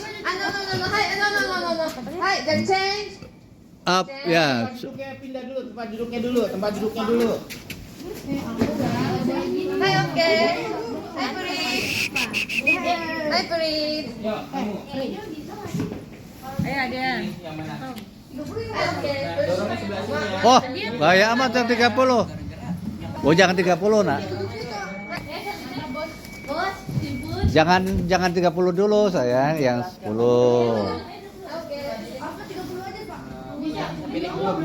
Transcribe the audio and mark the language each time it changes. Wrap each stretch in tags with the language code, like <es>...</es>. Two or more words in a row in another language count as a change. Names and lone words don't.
<ja>の、はい、はい、じゃあ、チェンジ。</ja> <id>Up ya. Tempat duduknya pindah dulu, tempat duduknya dulu.</id> <ja>はい、オッケー。はい、プリーズ。はい、プリーズ。</ja> <id>Yuk, kamu. Ayo ada. Ini yang mana?</id> <ja>はい、オッケ</ja> <id>Nah,</id> <ja>ー。</ja> <id>dorongnya sebelah sini ya. Oh, bahaya amat yang 30. Oh, jangan 30, Nak. Jangan 30 dulu, sayang, yang 10. Ini belum.</id>